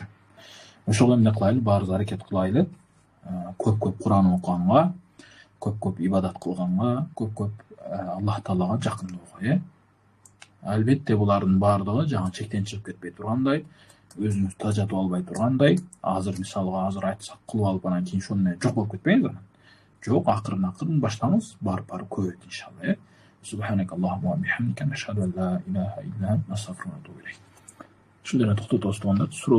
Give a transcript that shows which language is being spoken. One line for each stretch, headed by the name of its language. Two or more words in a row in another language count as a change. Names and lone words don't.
Kyrgyz: Ошол эмне кылайлы, баарыбыз аракет кылайлы. Көп Кур'ан окуганга, көп ибадат кылганга, көп Аллах Таалага жакындоого. Албетте булардын баардыгы жаңы чектен чыгып кетпей тургандай, өзүңүз тажатып албай тургандай, азыр мисалга айтсак кылып алып анан кийин ошону менен жок болуп кетпейбиз анан. Жок, акырын баштаңыз, барып көбөйт иншалла.
Arabic: سبحانك اللهم وبحمدك أشهد أن لا إله إلا أنت أستغفرك وأتوب إليك.
Kyrgyz: Ушул жерде токтотобуз туугандар.